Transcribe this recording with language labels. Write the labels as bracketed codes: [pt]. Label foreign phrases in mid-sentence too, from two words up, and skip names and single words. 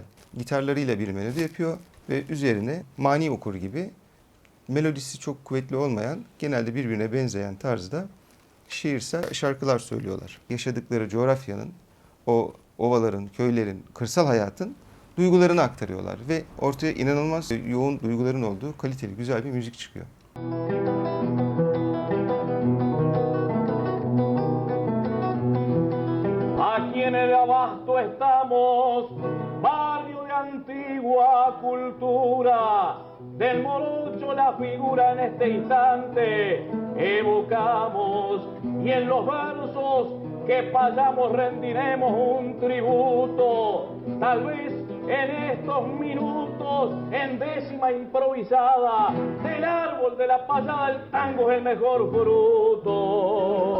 [tr] Gitarlarıyla bir melodi yapıyor ve üzerine mani okur gibi melodisi çok kuvvetli olmayan, genelde birbirine benzeyen tarzda şiirsel şarkılar söylüyorlar. Yaşadıkları coğrafyanın, o ovaların, köylerin, kırsal hayatın duygularını aktarıyorlar ve ortaya inanılmaz yoğun duyguların olduğu kaliteli, güzel bir müzik çıkıyor. [es] Aquí en el Abasto estamos, barrio de antigua cultura, del morocho la figura en este instante evocamos y en los versos que pasamos rendiremos un tributo, tal vez en estos minutos en décima improvisada del árbol de la payada el tango es el mejor fruto.